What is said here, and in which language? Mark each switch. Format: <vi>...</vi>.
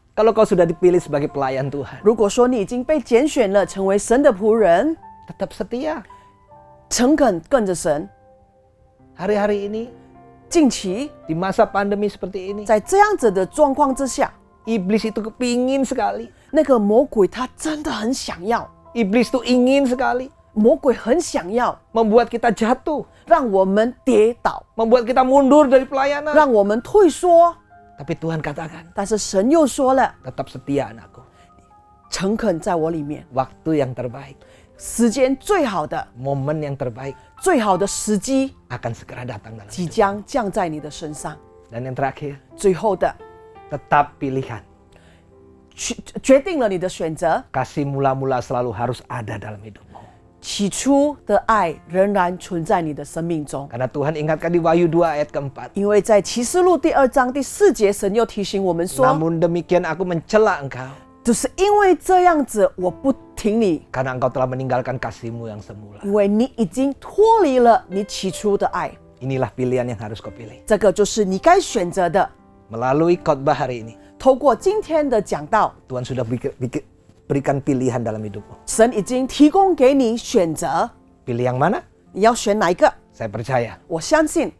<id>Kalau kau sudah dipilih sebagai pelayan Tuhan,</id> <zh>如果说你已经被拣选了，成为神的仆人，</zh> <id>tetap setia.</id> <zh>诚恳跟着神。</zh> <id>Hari-hari ini,</id> <zh>近期</zh> <id>di masa pandemi seperti ini,</id> <zh>在这样子的状况之下，</zh> <id>iblis itu kepingin sekali.</id> <zh>那个魔鬼他真的很想要，</zh> <id>Iblis itu ingin sekali</id> <zh>魔鬼很想要</zh> <id>membuat kita jatuh,</id> <zh>让我们跌倒，</zh> <id>membuat kita mundur dari pelayanan.</id> <zh>让我们退缩。</zh> <id>Tapi Tuhan katakan,</id> <zh>但是神又说了，</zh> <id>tetap setia anakku.</id> <zh>诚恳在我里面，</zh> <id>Waktu yang terbaik,</id> <zh>时间最好的、</zh> <id>momen yang terbaik</id> <zh>最好的时机</zh> <id>akan segera datang dalam</id> <zh>即</zh> <id>hidup.</id> <zh>将降在你的身上。</zh> <id>Dan yang terakhir,</id> <zh>最后的</zh> <id>tetap pilihan.</id> <zh>决定了你的选择，</zh> <id>Kasih mula-mula selalu harus ada dalam hidupmu.</id> <zh>起初的爱仍然存在你的生命中。</zh> <id>Karena Tuhan ingatkan di Wahyu 2 ayat keempat.</id> <zh>因为在启示录第2章第4节，神又提醒我们说，</zh> <id>Namun demikian aku mencela engkau,</id> <zh>就是因为这样子，我不挺你，</zh> <id>karena engkau telah meninggalkan kasihmu yang semula.</id> <zh>因为你已经脱离了你起初的爱。</zh> <id>Inilah pilihan yang harus kau pilih.</id> <zh>这个就是你该选择的。</zh> <id>Melalui khotbah hari ini,</id> <zh>透过今天的讲道，</zh> <id>Tuhan sudah berikan pilihan dalam hidupmu.</id> <zh>神已经提供给你选择，</zh> <id>Pilih yang mana?</id> <zh>你要选哪一个？</zh> <id>Saya percaya</id> <zh>我相信</zh>